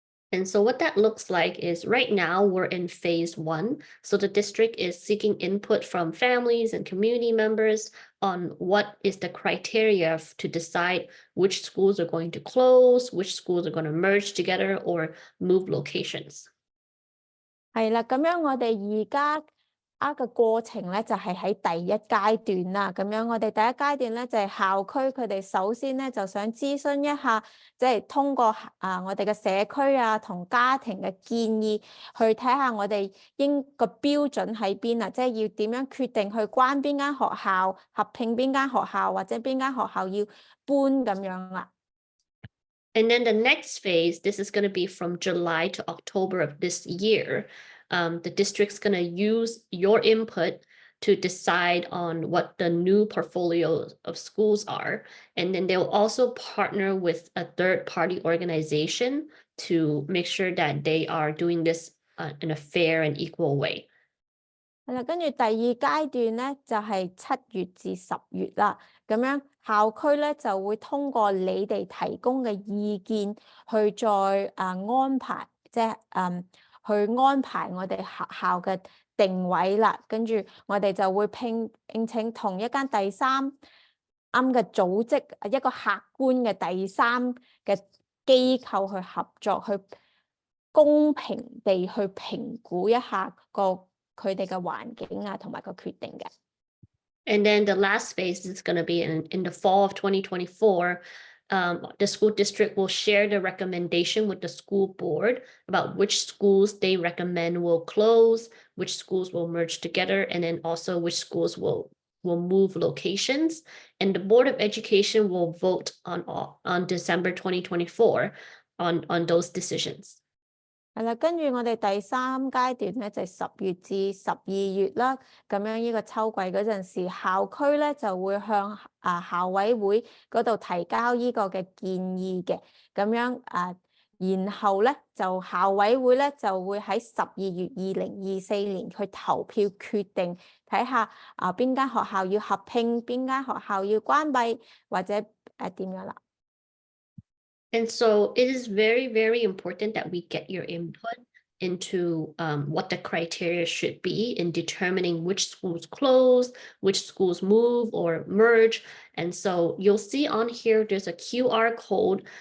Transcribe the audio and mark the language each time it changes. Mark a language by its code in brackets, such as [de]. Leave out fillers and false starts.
[en] And so what that looks like is right now we're in phase 1. So the district is seeking input from families and community members on what is the criteria to decide which schools are going to close, which schools are going to merge together or move locations. [yue] 係啦，咁樣我哋而家嘅過程咧就係喺第一階段啦。咁樣我哋第一階段咧就係校區佢哋首先咧就想諮詢一下，即係通過我哋嘅社區啊同家庭嘅建議，去睇下我哋個標準喺邊啊，即係要點樣決定去關邊間學校、合併邊間學校或者邊間學校要搬咁樣啦。 [en] And then the next phase, this is going to be from July to October of this year. The district's going to use your input to decide on what the new portfolio of schools are. And then they'll also partner with a third-party organization to make sure that they are doing this in a fair and equal way. [yue] 係啦，跟住第二階段咧就係7月至10月啦，咁樣校區咧就會通過你哋提供嘅意見去再安排，即係去安排我哋學校嘅定位啦。跟住我哋就會聘請同一間第三啱嘅組織，一個客觀嘅第三嘅機構去合作，去公平地去評估一下佢哋嘅環境啊，同埋個決定嘅。 [en] And then the last phase is going to be in the fall of 2024. The school district will share the recommendation with the school board about which schools they recommend will close, which schools will merge together, and then also which schools will move locations. And the Board of Education will vote on December 2024 on those decisions. [yue] 係啦，跟住我哋第三階段咧就係10月至12月啦，咁樣呢個秋季嗰陣時，校區咧就會向校委會嗰度提交呢個嘅建議嘅，咁樣然後咧就校委會咧就會喺12月2024年去投票決定，睇下邊間學校要合併，邊間學校要關閉或者點樣啦。 [en] And so it is very, very important that we get your input into what the criteria should be in determining which schools close, which schools move or merge. And so you'll see on here, there's a QR code.